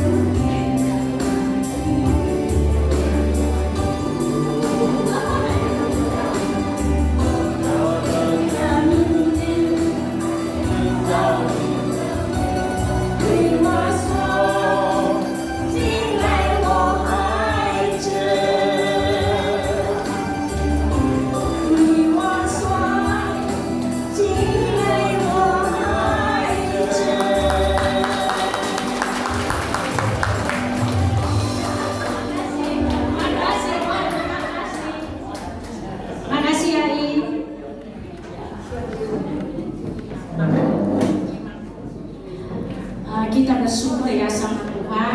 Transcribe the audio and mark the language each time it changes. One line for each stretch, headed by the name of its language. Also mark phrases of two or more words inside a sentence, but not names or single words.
Chinese: 对我说，进来我孩子。对我说，进来我孩子。
Indonesian: Makasih ya I. Kita bersyukur ya sama Tuhan.